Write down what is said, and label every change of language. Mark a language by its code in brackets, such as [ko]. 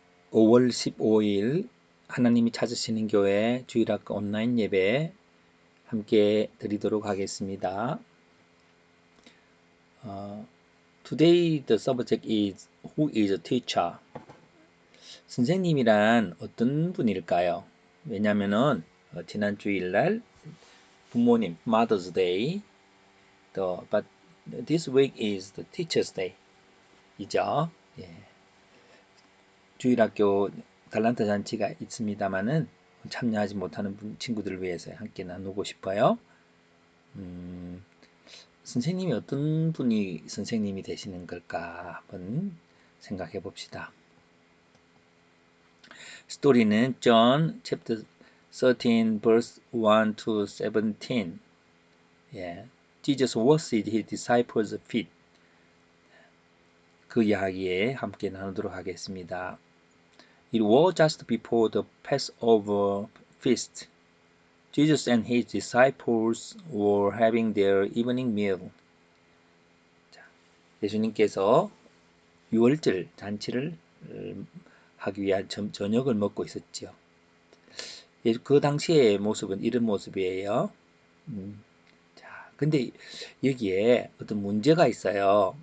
[ko] 5월 15일 하나님이 찾으시는 교회 주일학교 온라인 예배 함께 드리도록 하겠습니다. [en] Today the subject is Who is a teacher? [ko] 선생님이란 어떤 분일까요? 왜냐면은 지난 주일날 부모님 [en] Mother's Day, but this week is the Teacher's Day 이죠. [ko] 예. 주일학교 달란트 잔치가 있습니다만은 참여하지 못하는 친구들을 위해서 함께 나누고 싶어요. 선생님이 어떤 분이 선생님이 되시는 걸까 한번 생각해 봅시다. [en] 스토리는 John chapter 13 verse 1 to 17. [ko] 예. [en] Jesus washed his disciples' feet. [ko] 그 이야기에 함께 나누도록 하겠습니다. [en] It was just before the Passover feast. Jesus and his disciples were having their evening meal. [ko] 예수님께서 유월절 잔치를 하기 위한 저녁을 먹고 있었죠. 그 당시의 모습은 이런 모습이에요. 자, 근데 여기에 어떤 문제가 있어요.